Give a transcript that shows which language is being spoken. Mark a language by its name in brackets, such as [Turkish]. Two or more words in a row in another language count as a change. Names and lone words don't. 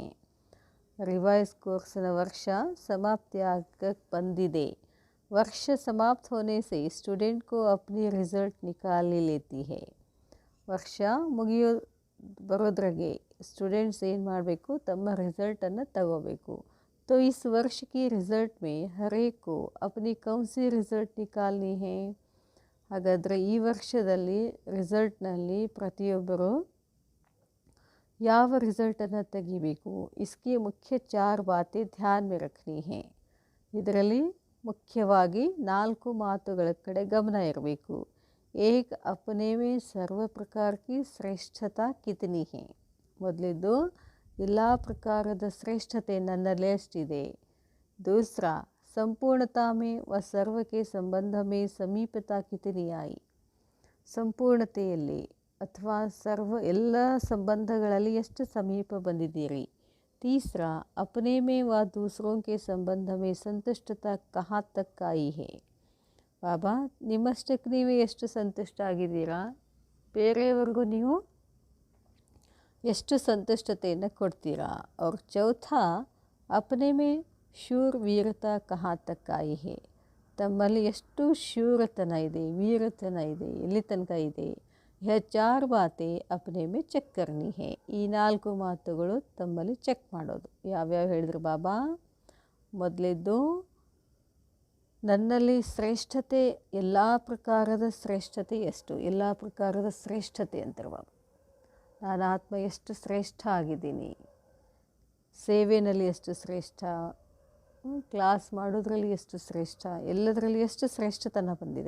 [Kannada] ರಿವೈಸ್ ಕೋರ್ಸ್ನ ವರ್ಷ ಸಮಾಪ್ತಿ ಆಗಕ್ಕೆ ಬಂದಿದೆ. [Hindi] वर्ष समाप्त होने से स्टूडेंट को अपनी रिज़ल्ट निकाली लेती है. [Kannada] ವರ್ಷ ಬರೋದ್ರಾಗೆ स्टूडेंट्स ಏನು ಮಾಡಬೇಕು, ತಮ್ಮ ರಿज़ल्टನ್ನು ತಗೋಬೇಕು. [Hindi] तो इस वर्ष की रिज़ल्ट में हर एक को अपनी कौन सी रिज़ल्ट निकालनी है. [Kannada] ಹಾಗಾದರೆ ಈ ವರ್ಷದಲ್ಲಿ ರಿಸಲ್ಟ್ನಲ್ಲಿ ಪ್ರತಿಯೊಬ್ಬರು ಯಾವ ರಿಸಲ್ಟನ್ನು ತೆಗಿಬೇಕು. [Hindi] इसकी मुख्य 4 बातें ध्यान में रखनी है. [Kannada] ಇದರಲ್ಲಿ ಮುಖ್ಯವಾಗಿ 4 ಮಾತುಗಳ ಕಡೆ ಗಮನ ಇರಬೇಕು. [Hindi] एक अपने में सर्व प्रकार की श्रेष्ठता कितनी है. [Kannada] ಮೊದಲಿದ್ದು ಎಲ್ಲ ಪ್ರಕಾರದ ಶ್ರೇಷ್ಠತೆ ನನ್ನಲ್ಲಿ ಎಷ್ಟಿದೆ. [Hindi] दूसरा संपूर्णता में व सर्व के संबंध में समीपता कितनी आई. [Kannada] ಸಂಪೂರ್ಣತೆಯಲ್ಲಿ ಅಥವಾ ಎಲ್ಲ ಸಂಬಂಧಗಳಲ್ಲಿ ಎಷ್ಟು ಸಮೀಪ ಬಂದಿದ್ದೀರಿ. [Hindi] तीसरा अपने में व दूसरों के संबंध में संतुष्टता कहाँ तक आई है. [Kannada] ಬಾಬಾ, ನಿಮ್ಮಷ್ಟಕ್ಕೆ ನೀವೇ ಎಷ್ಟು ಸಂತುಷ್ಟ ಆಗಿದ್ದೀರಾ, ಬೇರೆಯವ್ರಿಗೂ ನೀವು ಎಷ್ಟು ಸಂತುಷ್ಟತೆಯನ್ನು ಕೊಡ್ತೀರಾ. [Hindi] और चौथा अपने में शूर वीरता कहाँ तक आई है. [Kannada] ತಮ್ಮಲ್ಲಿ ಎಷ್ಟು ಶೂರತನ ಇದೆ, ವೀರತನ ಇದೆ, ಎಲ್ಲಿ ತನಕ ಇದೆ. [Hindi] यह 4 बातें अपने में ಚೆಕ್ करनी है. [Kannada] ಈ 4 ಮಾತುಗಳು ತಮ್ಮಲ್ಲಿ ಚೆಕ್ ಮಾಡೋದು. ಯಾವ್ಯಾವ ಹೇಳಿದ್ರು ಬಾಬಾ. ಮೊದಲಿದ್ದು ನನ್ನಲ್ಲಿ ಶ್ರೇಷ್ಠತೆ, ಎಲ್ಲ ಪ್ರಕಾರದ ಶ್ರೇಷ್ಠತೆ ಎಷ್ಟು, ಎಲ್ಲ ಪ್ರಕಾರದ ಶ್ರೇಷ್ಠತೆ ಅಂತಾರೆ ಬಾಬಾ. ನಾನು ಆತ್ಮ ಎಷ್ಟು ಶ್ರೇಷ್ಠ ಆಗಿದ್ದೀನಿ, ಸೇವೆಯಲ್ಲಿ ಎಷ್ಟು ಶ್ರೇಷ್ಠ, ಕ್ಲಾಸ್ ಮಾಡೋದ್ರಲ್ಲಿ ಎಷ್ಟು ಶ್ರೇಷ್ಠ, ಎಲ್ಲದರಲ್ಲಿ ಎಷ್ಟು ಶ್ರೇಷ್ಠತನ ಬಂದಿದೆ.